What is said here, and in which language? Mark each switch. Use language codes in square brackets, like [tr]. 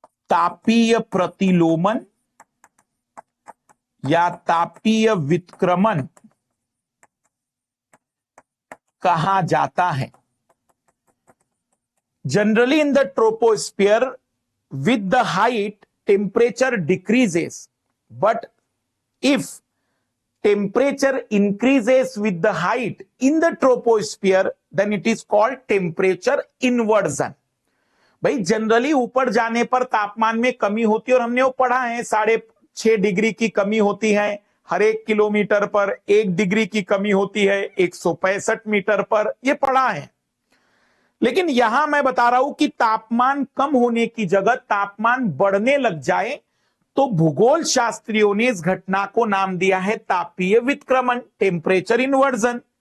[hi] तापीय प्रतिलोमन या तापीय वित्क्रमण कहा जाता है। [en] Generally in the troposphere with the height temperature decreases, but if temperature increases with the height in the troposphere then it is called temperature inversion। [hi] भाई generally ऊपर जाने पर तापमान में कमी होती है और हमने वो पढ़ा है 6.5 डिग्री की कमी होती है हर 1 किलोमीटर पर, 1 डिग्री की कमी होती है 165 मीटर पर, ये पढ़ा है। लेकिन यहां मैं बता रहा हूं कि तापमान कम होने की जगह तापमान बढ़ने लग जाए तो भूगोल शास्त्रियों ने इस घटना को नाम दिया है तापीय वित्क्रमण, टेम्परेचर इन्वर्जन।